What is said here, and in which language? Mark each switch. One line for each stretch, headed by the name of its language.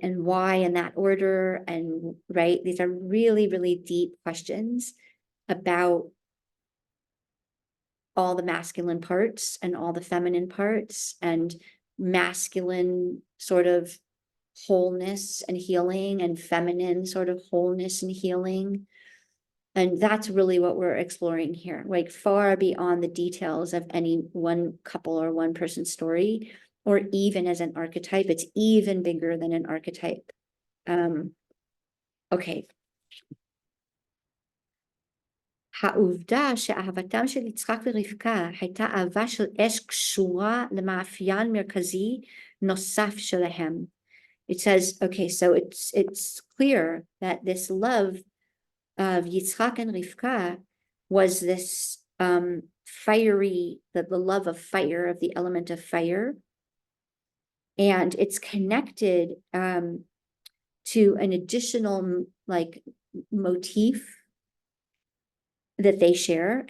English: And why in that order? And right, these are really, really deep questions about all the masculine parts and all the feminine parts, and masculine sort of wholeness and healing, and feminine sort of wholeness and healing. And that's really what we're exploring here, like far beyond the details of any one couple or one person's story, or even as an archetype. It's even bigger than an archetype. Okay.
Hebrew: העובדה שאהבתם של יצחק ורבקה הייתה אהבה של אש קשורה למאפיין מרכזי נוסף שלהם.
English: It says, okay, so it's clear that this love of Yitzchak and Rivka was this fiery, the love of fire, of the element of fire. And it's connected to an additional like motif that they share.